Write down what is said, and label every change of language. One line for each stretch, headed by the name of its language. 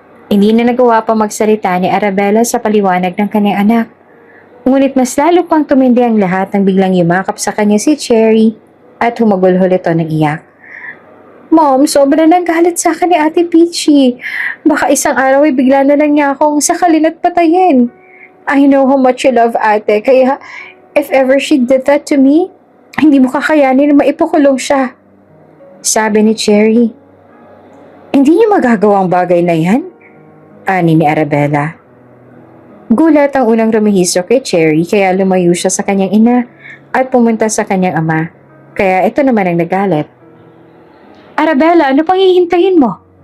Filipino: Hindi na nagawa pa magsalita ni Arabella sa paliwanag ng kanyang anak. Ngunit mas lalo pang tumindi ang lahat nang biglang yumakap sa kanya si Cherry at humagulhol ito ng iyak. Mom, sobra nang galit sa akin ni Ate Peachy. Baka isang araw ay bigla na lang niya akong sakalin at patayin.
English: I know how much you love Ate, kaya if ever she did that to me,
Filipino: hindi mo kakayanin na maipakulong siya. Sabi ni Cherry. Hindi niya magagawa ang bagay na yan? Ani ni Arabella. Gulat ang unang rumihiso kay Cherry kaya lumayo siya sa kanyang ina at pumunta sa kanyang ama. Kaya ito naman ang nagalit. Arabella, ano pang hihintayin mo?